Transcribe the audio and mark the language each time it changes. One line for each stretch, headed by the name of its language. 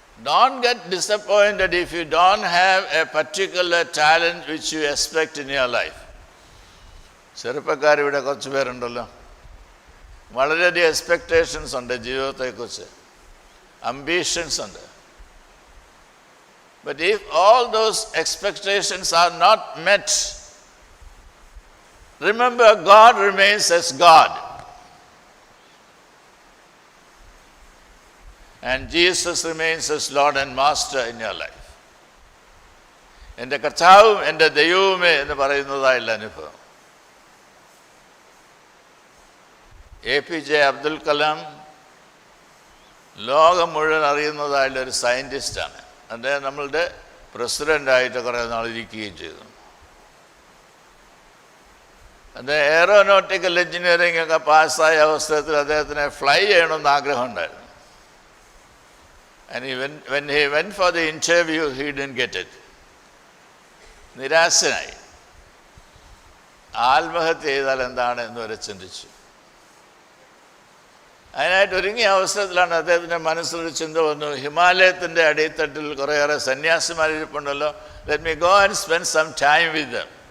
English: Don't get disappointed if you don't have a particular talent which you expect in your life.
Malayalam: ചെറുപ്പക്കാരിവിടെ കുറച്ച് പേരുണ്ടല്ലോ, വളരെയധികം expectations ഉണ്ട് ജീവിതത്തെക്കുറിച്ച്, ambitions ഉണ്ട്.
English: But if all those expectations are not met, remember God remains as God. And Jesus remains as Lord and Master in your life.
Malayalam: എൻ്റെ കർത്താവും എൻ്റെ ദൈവവുമേ എന്ന് പറയുന്നതായുള്ള അനുഭവം. APJ അബ്ദുൽ കലാം ലോകം മുഴുവൻ അറിയുന്നതായുള്ള ഒരു സയൻറ്റിസ്റ്റാണ്. അദ്ദേഹം നമ്മളുടെ പ്രസിഡൻ്റായിട്ട് കുറേ നാൾ ഇരിക്കുകയും ചെയ്തു. അദ്ദേഹം എയറോനോട്ടിക്കൽ എഞ്ചിനീയറിംഗ് ഒക്കെ പാസ്സായ അവസരത്തിൽ അദ്ദേഹത്തിന് ഫ്ലൈ ചെയ്യണമെന്ന് ആഗ്രഹമുണ്ടായിരുന്നു.
English: And when he went for the interview, he didn't get it.
Malayalam: നിരാശനായി. ആത്മഹത്യ ചെയ്താൽ എന്താണ് എന്ന് വരെ ചിന്തിച്ചു. അതിനായിട്ട് ഒരുങ്ങിയ അവസരത്തിലാണ് അദ്ദേഹത്തിൻ്റെ മനസ്സിലൊരു ചിന്ത വന്നു, ഹിമാലയത്തിൻ്റെ അടിത്തട്ടിൽ കുറേയേറെ സന്യാസിമാരിപ്പുണ്ടല്ലോ,
English: Let me go and spend some time with them.